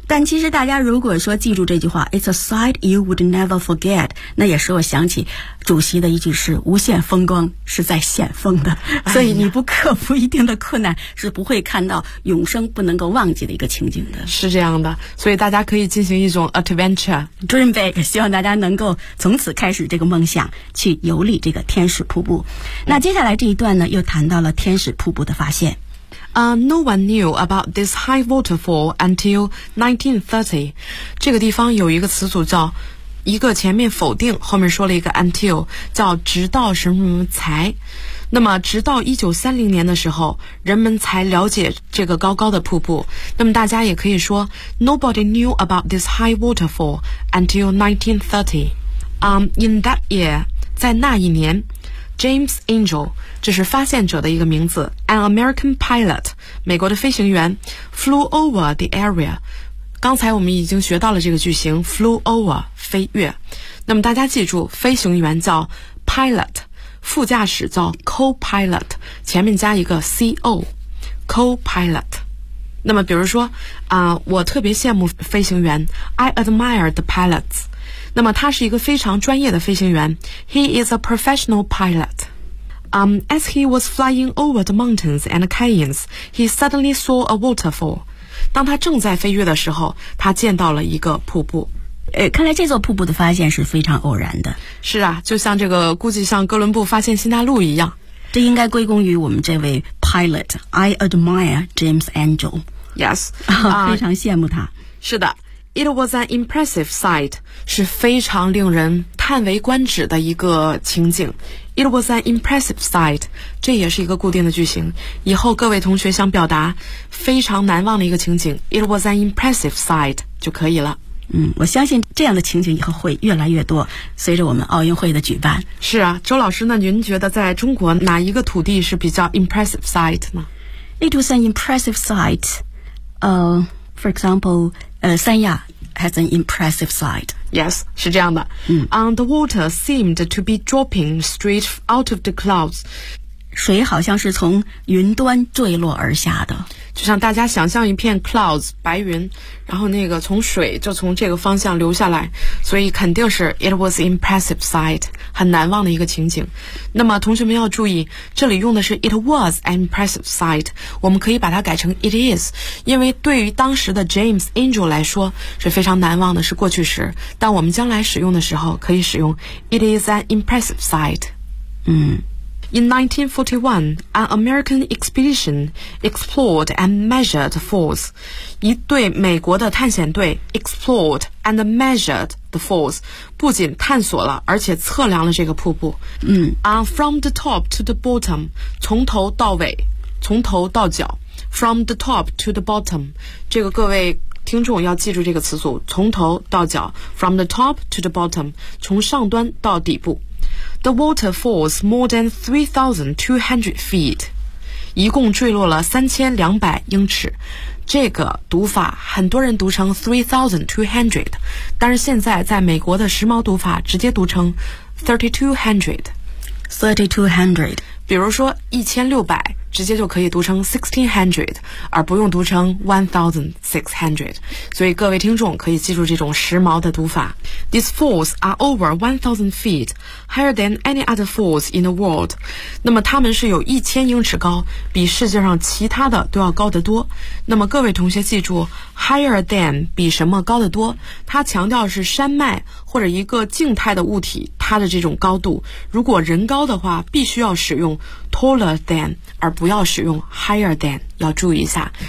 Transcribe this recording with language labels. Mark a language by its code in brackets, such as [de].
[zh] 但其实大家如果说记住这句话 [en] It's a sight you would never forget， [zh] 那也使我想起主席的一句是无限风光是在险峰的，所以你不克服一定的困难、哎、是不会看到永生不能够忘记的一个情景的。是这样的，所以大家可以进行一种 adventure [en] dream big， [zh] 希望大家能够从此开始这个梦想去游历这个天使瀑布、嗯、那接下来这一段呢又谈到了天使瀑布的发现。 [en] No one knew about this high waterfall until 1930. [zh] 这个地方有一个词组叫一个前面否定后面说了一个 until， 叫直到什么什么才。那么直到1930年的时候人们才了解这个高高的瀑布。那么大家也可以说 [en] Nobody knew about this high waterfall until 1930. In that year， [zh] 在那一年 [en] James Angel， [zh] 这是发现者的一个名字 [en] An American pilot， [zh] 美国的飞行员 [en] flew over the area。 [zh] 刚才我们已经学到了这个句型 [en] flew over， [zh] 飞越。那么大家记住飞行员叫 pilot， 副驾驶叫 co-pilot， 前面加一个 co， co-pilot。那么比如说我特别羡慕飞行员 [en] I admire the pilots。 [zh] 那么他是一个非常专业的飞行员 [en] He is a professional pilot. As he was flying over the mountains and canyons, he suddenly saw a waterfall. [zh] 当他正在飞越的时候他见到了一个瀑布。看来这座瀑布的发现是非常偶然的。是啊，就像这个估计像哥伦布发现新大陆一样。这应该归功于我们这位 pilot. [en] I admire James Angel. Yes. [zh] 非常羡慕他。是的。 [en] It was an impressive sight， [zh] 是非常令人叹为观止的一个情景。 [en] It was an impressive sight， [zh] 这也是一个固定的句型。以后各位同学想表达非常难忘的一个情景 ， [en] It was an impressive sight [zh] 就可以了。嗯，我相信这样的情景以后会越来越多，随着我们奥运会的举办。是啊，周老师，那您觉得在中国哪一个土地是比较 [en] impressive sight [zh] 呢 [en] ？It was an impressive sight， for example。三亚 has an impressive sight. Yes, [zh] 是这样的。嗯、 [en] the water seemed to be dropping straight out of the clouds. [zh] 水好像是从云端坠落而下的。就像大家想象一片 clouds, 白云，然后那个从水就从这个方向流下来，所以肯定是 [en] it was impressive sight, [zh] 很难忘的一个情景。那么同学们要注意，这里用的是 [en] it was an impressive sight, [zh] 我们可以把它改成 [en] it is, [zh] 因为对于当时的 James Angel 来说是非常难忘的，是过去时，但我们将来使用的时候可以使用 [en] it is an impressive sight。嗯。 In 1941, an American expedition explored and measured falls. [zh] 一对美国的探险队 [en] explored and measured the falls. [zh] 不仅探索了，而且测量了这个瀑布。嗯、 [en] from the top to the bottom, [zh] 从头到尾，从头到脚。 [en] From the top to the bottom, [zh] 这个各位听众要记住这个词组，从头到脚。 [en] From the top to the bottom, [zh] 从上端到底部。 [en] The water falls more than 3,200 feet. [zh] 一共坠落了3200英尺。这个读法很多人读成 3,200, 但是现在在美国的时髦读法直接读成 3,200. 比如说1600直接就可以读成 1600, 而不用读成 1600. 所以各位听众可以记住这种时髦的读法。 [en] These falls are over 1000 feet, higher than any other falls in the world. [zh] 那么它们是有1000英尺高，比世界上其他的都要高得多。那么各位同学记住 [en] higher than [zh] 比什么高得多，它强调是山脉或者一个静态的物体它的这种高度。如果人高的话必须要使用 [en] taller than， [zh] 而不要使用 [en] higher than， [zh] 要注意一下。